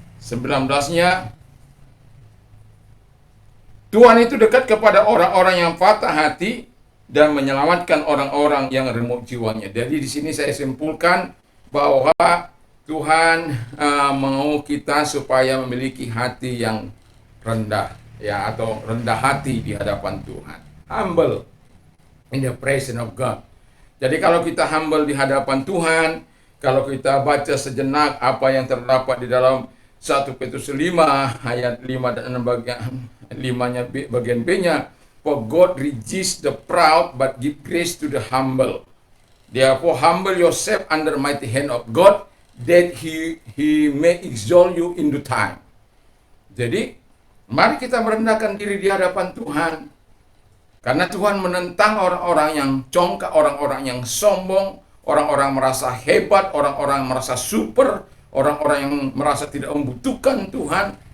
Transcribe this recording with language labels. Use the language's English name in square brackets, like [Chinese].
[Indonesian] 19-nya, Tuhan itu dekat kepada orang-orang yang patah hati dan menyelamatkan orang-orang yang remuk jiwanya. Jadi di sini saya simpulkan bahwa Tuhan mau kita supaya memiliki hati yang rendah, ya, atau rendah hati di hadapan Tuhan. [English] Humble in the presence of God. [Indonesian] Jadi kalau kita humble di hadapan Tuhan, kalau kita baca sejenak apa yang terdapat di dalam 1 Petrus 5 ayat 5 dan 6 bagian B-nya, [English] for God resists the proud but give grace to the humble. Therefore humble yourself under mighty hand of God, that he may exalt you in due time. [Indonesian] Jadi mari kita merendahkan diri di hadapan Tuhan, karena Tuhan menentang orang-orang yang congkak, orang-orang yang sombong, orang-orang merasa hebat, orang-orang merasa super, orang-orang yang merasa tidak membutuhkan Tuhan.